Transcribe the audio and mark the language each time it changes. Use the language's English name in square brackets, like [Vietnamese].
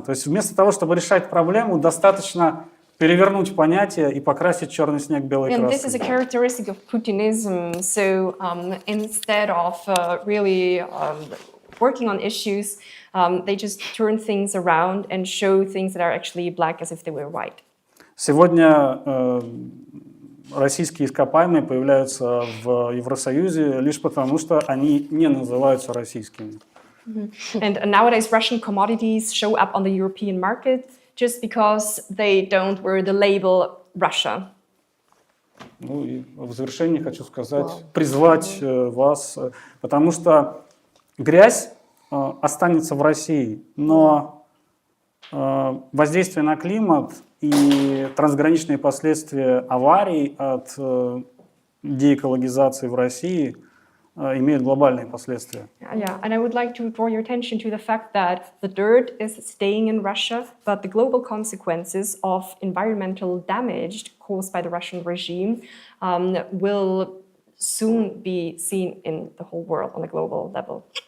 [Russian] То есть вместо того, чтобы решать проблему, достаточно перевернуть понятие и покрасить черный снег белой [English] And this is a [Russian] краской. [English] characteristic of Putinism. So instead of really working on issues, they just turn things around and show things that are actually black as if they were white. [Russian] Сегодня российские ископаемые появляются в Евросоюзе лишь потому, что они не называются российскими. [English] And nowadays Russian commodities show up on the European market just because they don't wear the label Russia. [Russian] Ну и в завершении хочу сказать, призвать вас, потому что грязь останется в России, но воздействие на климат и трансграничные последствия аварий от деэкологизации в России имеют глобальные последствия. [English] Yeah, and I would like to draw your attention to the fact that the dirt is staying in Russia, but the global consequences of environmental damage caused by the Russian regime will soon be seen in the whole world on a global level.